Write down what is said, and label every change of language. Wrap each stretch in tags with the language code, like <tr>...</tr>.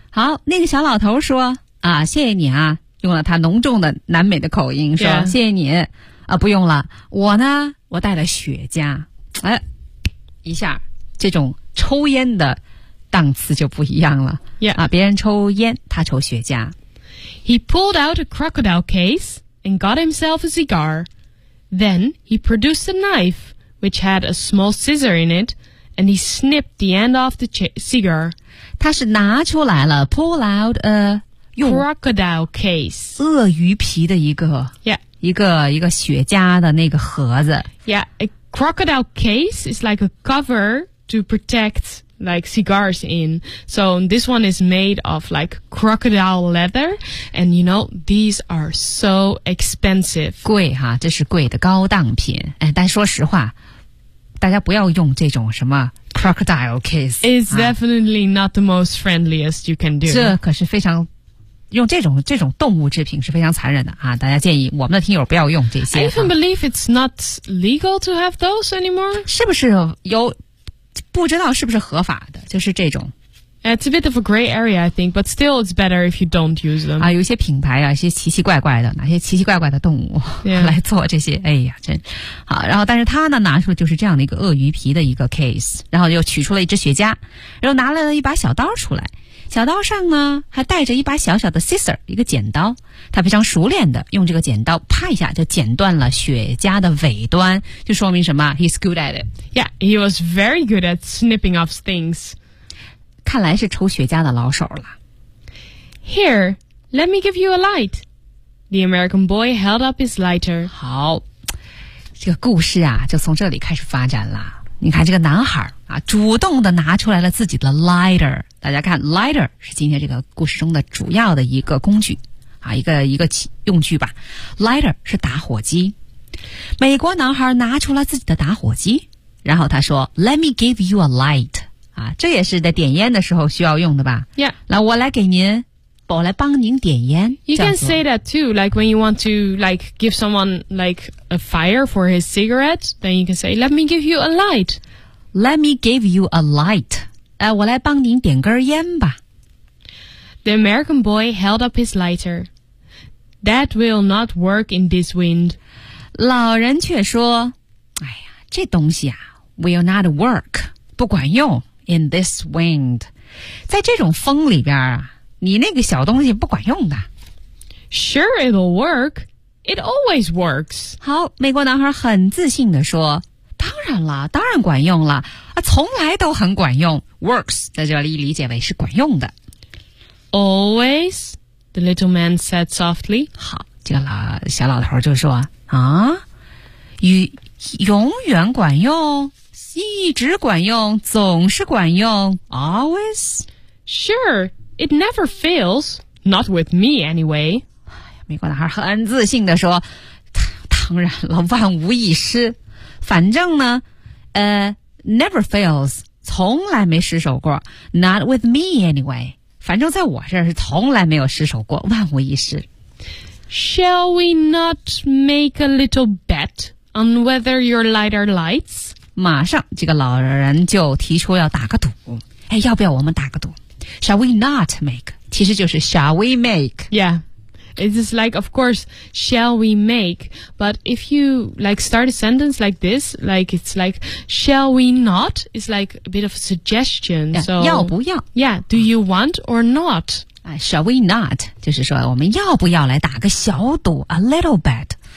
<zh>好，那个小老头说，啊，谢谢你啊，用了他浓重的南美的口音说， yeah. 谢谢你，啊，不用了，我呢，我带了雪茄。哎，一下，这种抽烟的档次就不一样了。 Yeah. 啊，别人抽烟，他抽雪茄。</zh> <en>He pulled out a crocodile case. And got himself a cigar. Then he produced a knife, which had a small scissor in it, and he snipped the end off the cigar.</en> <zh>他是拿出来了</zh> <en>pull out a crocodile case.</en> <zh>鳄鱼皮的一个 yeah. 一个雪茄的那个盒子</zh> <en>Yeah, a crocodile case is like a cover to protect like cigars in. So this one is made of like crocodile leather. And you know, these are so expensive.</en> <zh>贵哈，这是贵的高档品。哎，但说实话，大家不要用这种什么 crocodile case.</zh> <en>It's definitely not the most friendliest you can do.</en> <zh>这可是非常用这种动物制品是非常残忍的啊！大家建议我们的听友不要用这些。</zh> <en>I even believe it's not legal to have those anymore.</en> <zh>是不是有不知道是不是合法的，就是这种</zh> <en>It's a bit of a gray area, I think, but still it's better if you don't use them.</en> <zh>啊，有些品牌啊，一些奇奇怪怪的，哪些奇奇怪怪的动物、 yeah. 来做这些，哎呀，真好。然后，但是他呢，拿出了就是这样的一个鳄鱼皮的一个 case， 然后又取出了一支雪茄，然后拿了一把小刀出来，小刀上呢还带着一把小小的 scissor， 一个剪刀。他非常熟练的用这个剪刀啪一下就剪断了雪茄的尾端，就说明什么 ？</zh> <en>He's good at it. Yeah, he was very good at snipping off things.</en> <zh>看来是抽雪茄的老手了。</zh> <en>Here, let me give you a light. The American boy held up his lighter.</en> <zh>好，这个故事啊，就从这里开始发展了。你看这个男孩啊，主动的拿出来了自己的 lighter。大家看 ，lighter 是今天这个故事中的主要的一个工具啊，一个用具吧。 Lighter 是打火机。美国男孩拿出了自己的打火机，然后他说 ：</zh> <en>“Let me give you a light.”</en> <zh>啊，这也是在点烟的时候需要用的吧？Yeah，来，我来给您，我来帮您点烟。</zh> <en>You can say that too. Like when you want to like give someone like a fire for his cigarette, then you can say, "Let me give you a light." Let me give you a light.</en> <zh>哎，我来帮您点根烟吧。</zh> <en>The American boy held up his lighter. That will not work in this wind.</en> <zh>老人却说，哎呀，这东西啊 ，</zh> <en>will not work，</en> <zh>不管用。</zh> <en>In this wind,</en> <zh>在这种风里边啊，你那个小东西不管用的。</zh> <en>Sure, it'll work. It always works.</en> <zh>好，美国男孩很自信地说，当然了，当然管用了，啊，从来都很管用。 Works 在这里理解为是管用的。</zh> <en>Always, the little man said softly.</en> <zh>好，这个小老头就说，啊，永远管用。一直管用，总是管用 ，always.</zh> <en>Sure, it never fails. Not with me, anyway.</en> <zh>美国男孩很自信地说：“当然了，万无一失。反正呢，</zh> <en>never fails，</en> <zh>从来没失手过。</zh> <en>Not with me, anyway.</en> <zh>反正在我这儿是从来没有失手过，万无一失。</zh> <en>Shall we not make a little bet on whether your lighter lights?</en> <zh>马上这个老人就提出要打个赌，哎，要不要我们打个赌 ？</zh> <en>Shall we not make？</en> <zh>其实就是</zh> <en>Shall we make？ Yeah， it's just like of course shall we make？ But if you like start a sentence like this， like it's like shall we not？ It's like a bit of a suggestion。 Yeah, so</en> <zh>要不要</zh> <en>？Yeah， do you want or not？ Shall we not？</en> <zh>就是说我们要不要来打个小赌 ？</zh> <en>A little bit。</en>